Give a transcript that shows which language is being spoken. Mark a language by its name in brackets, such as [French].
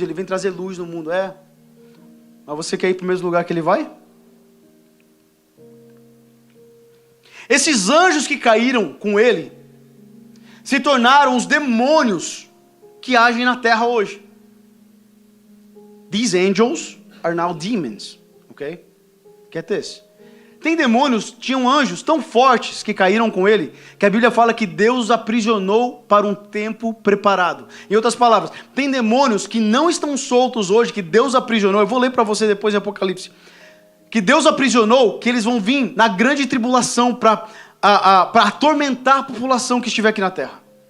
[Portuguese] Ele vem trazer luz no mundo. Mas você quer ir para o mesmo lugar que ele vai? Esses anjos que caíram com ele se tornaram os demônios que agem na terra hoje. [English] These angels are now demons. Ok? Get this? [Portuguese] Tem demônios, tinham anjos tão fortes que caíram com ele, que a Bíblia fala que Deus os aprisionou para um tempo preparado. Em outras palavras, tem demônios que não estão soltos hoje, que Deus aprisionou. Eu vou ler para você depois em Apocalipse. Que Deus aprisionou, que eles vão vir na grande tribulação para atormentar a população que estiver aqui na terra.